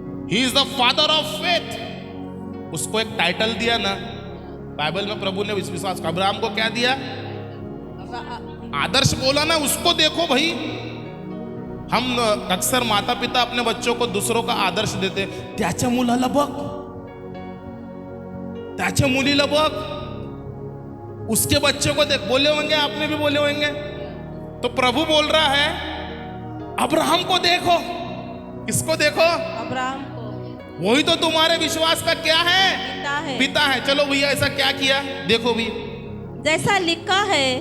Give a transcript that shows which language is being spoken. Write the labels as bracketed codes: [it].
[en] He is the father of faith. [hi] उसको एक title दिया ना बाइबल में, प्रभु ने विश्वास का। अब्राहम को क्या दिया? आदर्श बोला ना, उसको देखो भाई। हम अक्सर माता पिता अपने बच्चों को दूसरों का आदर्श देते। [mr] त्याच्या मुलाला बघ, त्याच्या मुलीला बघ, [hi] उसके बच्चे को देख। बोले होंगे, आपने भी बोले होंगे। तो प्रभु बोल रहा है अब्राहम को देखो। किसको देखो? अब्राहम को। वही तो तुम्हारे विश्वास का क्या है? पिता है। पिता है। चलो भैया, ऐसा क्या किया देखो भी। जैसा लिखा है,